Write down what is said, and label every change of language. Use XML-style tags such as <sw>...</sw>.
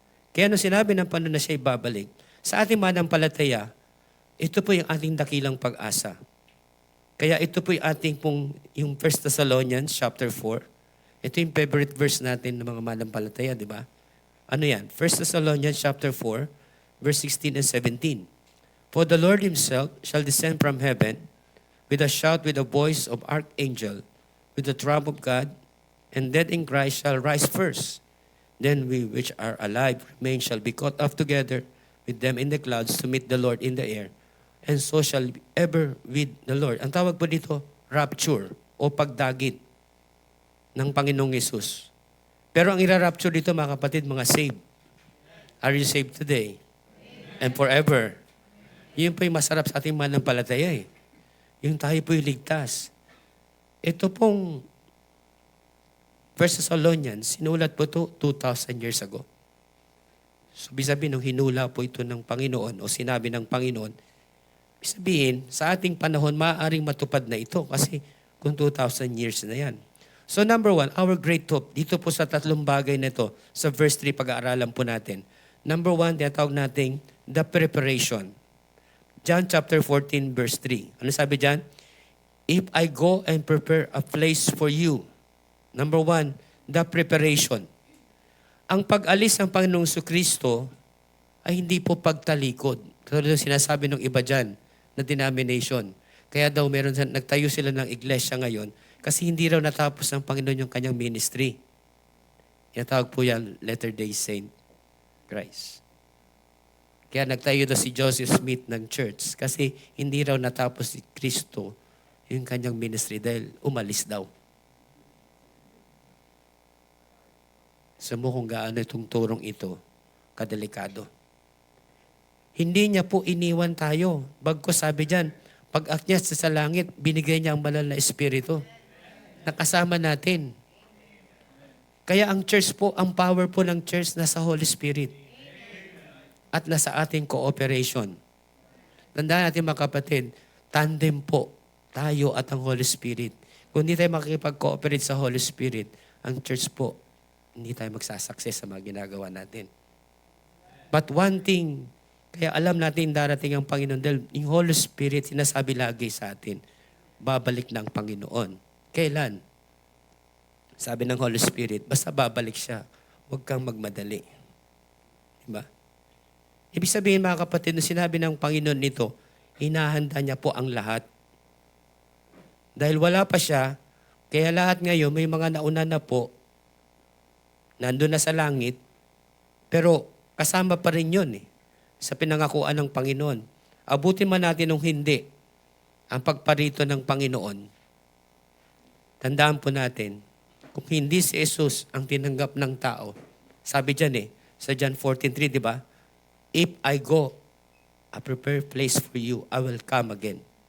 <tl>Kaya nung sinabi ng Panginoon na siya'y babalik, sa ating manampalataya, ito po yung ating dakilang pag-asa. Kaya ito po yung ating yung 1 Thessalonians chapter 4. Ito yung favorite verse natin ng mga manampalataya, di ba? Ano yan? 1 Thessalonians chapter 4, verse 16 and 17.</tl> <en>For the Lord Himself shall descend from heaven with a shout, with the voice of archangel, with the trump of God, and dead in Christ shall rise first. Then we which are alive remain shall be caught up together with them in the clouds to meet the Lord in the air. And so shall be ever with the Lord.</en> <tl>Ang tawag po dito, rapture o pagdagit ng Panginoong Yesus. Pero ang ira-rapture dito, mga kapatid, mga saved.</tl> <en>Are you saved today? And forever?</en> <tl>Yun po yung masarap sa ating manampalataya eh. Yung tayo po yung ligtas. Ito pong 1 Thessalonians, sinulat po ito 2,000 years ago. So, sabihin, nung hinula po ito ng Panginoon o sinabi ng Panginoon, sabihin, sa ating panahon, maaaring matupad na ito kasi kung 2,000 years na yan.</tl> <en>So number 1, our great hope.</en> <tl>Dito po sa tatlong bagay na ito, sa verse 3, pag-aaralan po natin. Number 1, tinatawag natin the preparation. John chapter 14, verse 3. Ano sabi dyan?</tl> <en>If I go and prepare a place for you. Number 1, the preparation.</en> <tl>Ang pag-alis ng Panginoong Kristo ay hindi po pagtalikod. Katulad ng sinasabi ng iba dyan na denomination. Kaya daw nagtayo sila ng iglesia ngayon kasi hindi raw natapos ng Panginoon yung kanyang ministry. Tinatawag po yan, Latter-day Saint Christ. Kaya nagtayo na si Joseph Smith ng church kasi hindi raw natapos si Kristo yung kanyang ministry dahil umalis daw. Sa mo kung gaano itong turong ito, kadelikado. Hindi niya po iniwan tayo. Bagkus sabi dyan, pag-akyat sa langit, binigay niya ang banal na espiritu. Nakasama natin. Kaya ang church po, ang power po ng church nasa Holy Spirit. At nasa ating cooperation. Tandaan natin mga kapatid, tandem po tayo at ang Holy Spirit. Kung hindi tayo makikipag-cooperate sa Holy Spirit, ang church po, hindi tayo magsasucess sa mga ginagawa natin.</tl> <en>But one thing,</en> <tl>kaya alam natin darating ang Panginoon dahil yung Holy Spirit sinasabi lagi sa atin, babalik na ang Panginoon. Kailan? Sabi ng Holy Spirit, basta babalik siya, huwag kang magmadali. Diba? Ibig sabihin mga kapatid, nung sinabi ng Panginoon nito, hinahanda niya po ang lahat. Dahil wala pa siya, kaya lahat ngayon may mga nauna na po, nandun na sa langit, pero kasama pa rin yun sa pinangakuan ng Panginoon. Abutin man natin nung hindi. ang pagparito ng Panginoon, tandaan po natin, kung hindi si Jesus ang tinanggap ng tao, sabi dyan sa John 14:3, di ba?</tl> <en>If I go, I prepare place for you, I will come again.</en>